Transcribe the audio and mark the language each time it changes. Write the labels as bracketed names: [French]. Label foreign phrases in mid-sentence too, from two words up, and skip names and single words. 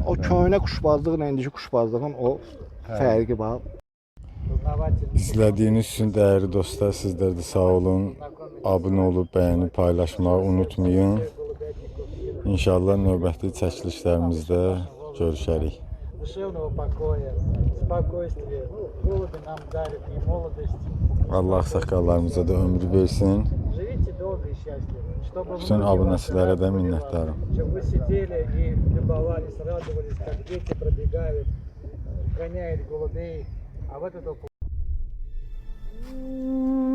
[Azerbaijani] O köhnə quşbazlıqla indiki quşbazlığın o fərqi var. İzlədiyiniz üçün dəyərli dostlar, sizlər də sağ olun. Abunə olub, bəyənib, paylaşmağı unutmayın. İnşallah növbəti çəkilişlərimizdə görüşərik. [Russian] Душевного покоя, спокойствия. Голуби нам дарят и молодость. [Azerbaijani] Allah saqqallarımıza da ömrü versin. [Russian] Живите долго и счастливо. Чтобы [Azerbaijani] Bütün abunəçilərə də minnətdarım. [Russian] Чтобы вы сидели и любовались, радовались, как дети пробегают, гоняют голубей. А вот это